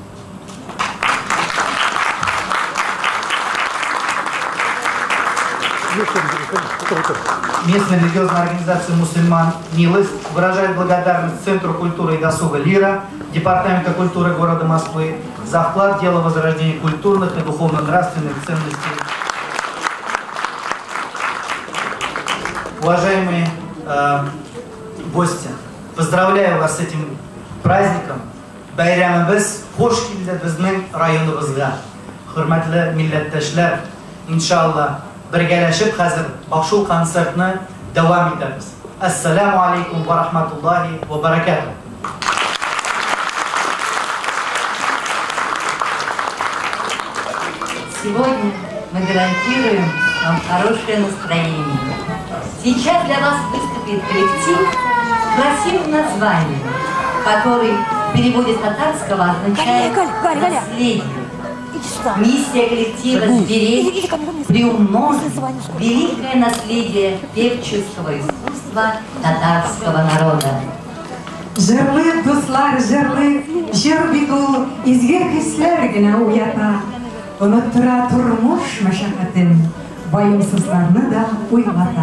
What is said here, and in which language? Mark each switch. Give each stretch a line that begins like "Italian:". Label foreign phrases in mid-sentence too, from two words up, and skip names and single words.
Russian: Местная религиозная организация мусульман «Милость» выражает благодарность Центру культуры и досуга ЛИРа, Департамента культуры города Москвы за вклад в дело возрождения культурных и духовно-нравственных ценностей. Уважаемые гости, поздравляю вас с этим праздником.
Uzbek: Bayramimiz xush keldi bizning rayonimizga. Hurmatli millatdoshlar, inshaalloh birgalashib hozir shu konsertni davom etamiz.
Arabic: السلام عليكم ورحمة الله وبركاته.
Russian: Сегодня мы гарантируем вам хорошее настроение. Сейчас для вас выступит коллектив с красивым названием, который в переводе с татарского означает «наследие». Миссия коллектива «Сберечь, приумножить великое наследие певческого искусства татарского народа».
Tatar: Жырлы дуслар, жырлы, жыр бит ул изге хисләр генә уята. Оныттыра тормыш мәшәкатен, ваемсызларны да уйлата.